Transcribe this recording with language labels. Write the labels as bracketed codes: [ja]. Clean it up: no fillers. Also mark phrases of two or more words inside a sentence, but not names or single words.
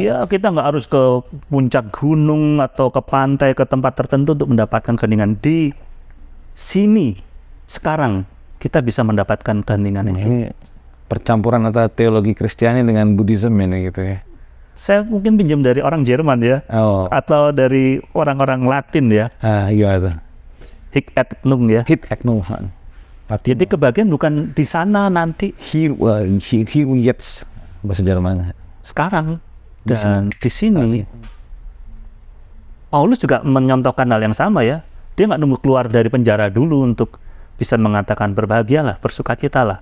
[id] Iya, kita nggak harus ke puncak gunung atau ke pantai, ke tempat tertentu untuk mendapatkan keheningan. Di sini, sekarang, kita bisa mendapatkan keheningan ini. Ini percampuran antara teologi Kristiani dengan Buddhism ini gitu ya. Saya mungkin pinjam dari orang Jerman ya, atau dari orang-orang Latin ya. Iya itu. [la] Hic et nunc ya. Hic et nunc. [id] Jadi kebagian bukan di sana nanti. [de] Here jetzt [id] bahasa Jerman. Sekarang dan di sini. Paulus juga menyontohkan hal yang sama ya. Dia nggak nunggu keluar dari penjara dulu untuk bisa mengatakan berbahagialah, bersukacitalah.